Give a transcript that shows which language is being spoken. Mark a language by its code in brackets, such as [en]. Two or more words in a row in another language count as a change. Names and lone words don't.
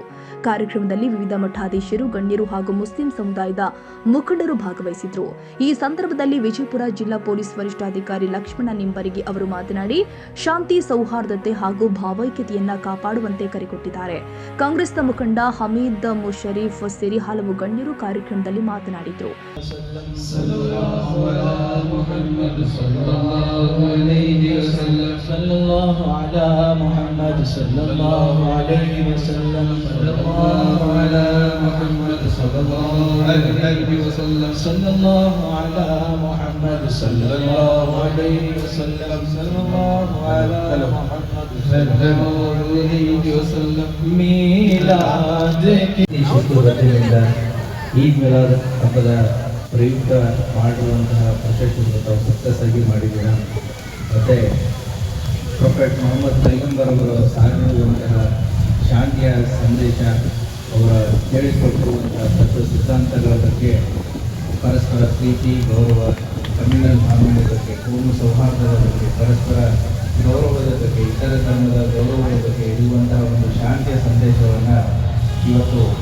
[kn] ಕಾರ್ಯಕ್ರಮದಲ್ಲಿ ವಿವಿಧ ಮಠಾಧೀಶರು, ಗಣ್ಯರು ಹಾಗೂ ಮುಸ್ಲಿಂ ಸಮುದಾಯದ ಮುಖಂಡರು ಭಾಗವಹಿಸಿದ್ರು. ಈ ಸಂದರ್ಭದಲ್ಲಿ ವಿಜಯಪುರ ಜಿಲ್ಲಾ ಪೊಲೀಸ್ ವರಿಷ್ಠಾಧಿಕಾರಿ ಲಕ್ಷ್ಮಣ ನಿಂಬರಗಿ ಅವರು ಮಾತನಾಡಿ ಶಾಂತಿ, ಸೌಹಾರ್ದತೆ ಹಾಗೂ ಭಾವೈಕ್ಯತೆಯನ್ನ ಕಾಪಾಡುವಂತೆ ಕರೆಕೊಟ್ಟಿದ್ದಾರೆ. ಕಾಂಗ್ರೆಸ್ನ ಮುಖಂಡ ಹಮೀದ್ ಮುಷರೀಫ್ ಸೇರಿ ಹಲವು ಗಣ್ಯರು ಕಾರ್ಯಕ್ರಮದಲ್ಲಿ ಮಾತನಾಡಿದರು. [ar] صلى الله عليه وسلم صلى الله على محمد صلى الله عليه وسلم صلى الله على محمد صلى الله عليه وسلم صلى الله على محمد صلى الله عليه وسلم [ur] میلاد کی [kn] ಶುಭದಿಂದ ಈದ್ ಮಿಲಾದ್ ಹಬ್ಬದ ಪ್ರಯುಕ್ತ ಮಾಡುವಂತಹ ಪ್ರೊಸೆಷನ್ ತಾವು ಸಕ್ಸಸ್ ಆಗಿ ಮಾಡಿದ್ದೀರಾ. ಮತ್ತೆ ಪ್ರೊಫೆಟ್ ಮೊಹಮ್ಮದ್ ಪೈಗಂಬರ್ ಅವರ ಸಾರಿರುವಂತಹ ಶಾಂತಿಯ ಸಂದೇಶ, ಅವರ ಹೇಳಿಕೊಟ್ಟಿರುವಂತಹ ತತ್ವ ಸಿದ್ಧಾಂತಗಳ ಬಗ್ಗೆ, ಪರಸ್ಪರ ಪ್ರೀತಿ, ಗೌರವ, [en] communal harmony [kn] ಬಗ್ಗೆ, ಕೋಮು ಸೌಹಾರ್ದದ ಬಗ್ಗೆ, ಪರಸ್ಪರ ಗೌರವದ ಬಗ್ಗೆ, ಇತರ ಧರ್ಮದ ಗೌರವದ ಬಗ್ಗೆ ಇರುವಂತಹ ಒಂದು ಶಾಂತಿಯ ಸಂದೇಶವನ್ನು ಇವತ್ತು